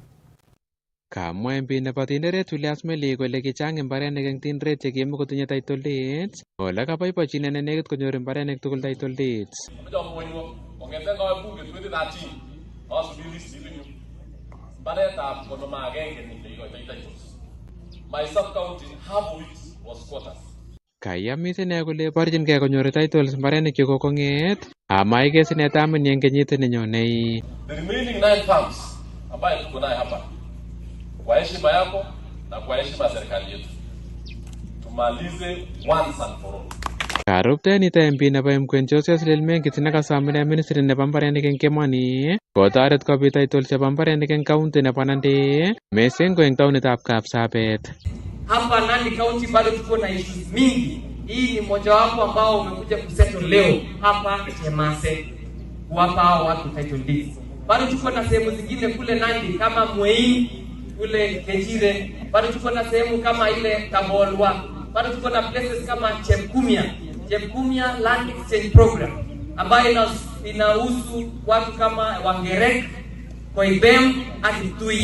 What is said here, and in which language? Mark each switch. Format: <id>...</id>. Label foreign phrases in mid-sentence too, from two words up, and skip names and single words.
<kln>Kamwa MP nebo Tinderet Julius Meli kole kichang mbarenik eng Tinderet chekiime kotinye</kln> <en>title deeds.</en> <kln>Ole kaboibochi ine nekit konyor mbarenik tugul</kln> <en>title deeds.</en> <kln>Kongeten kawe bunge 2013 asubiri list ilinyu mbaretab konoma agenge nekikoitoi titles.</kln> <en>My sub-county, half of it was squatters.</en> <kln>Kayamis ine kole borchingei konyor titles mbarenik chekokong'et amaikes ine tamin eng kenyit nenyonei.</kln> <en>The remaining 9 farms</en> <sw>ambayo tuko nayo hapa, kwa heshima yako na kwa heshima ya serikali yetu, tumalize</sw> <en>once and for all.</en> <kln>Karuptenita MP nebo Mkwen Joseph Lelmenkit nekasamine ministry nebo mbarenik eng Kemoni kotoret kobit title chebo mbarenik eng county nebo Nandi mising ko eng taonitab Kapsabet.</kln> <sw>Hapa Nandi County bado tuko na issues mingi. Hii ni mojawapo ambao umekuja kusettle leo hapa Chemase kuwapa hao watu</sw> <en>title deeds.</en> <sw>Bado tuko na sehemu zingine kule Nandi kama Mwei, kule Kejire, bado tuko na sehemu kama ile Tabolwa, bado tuko na places kama Chepkumia Land Exchange Program ambayo inahusu watu kama Wangerek, Koibem, Kitui.</sw>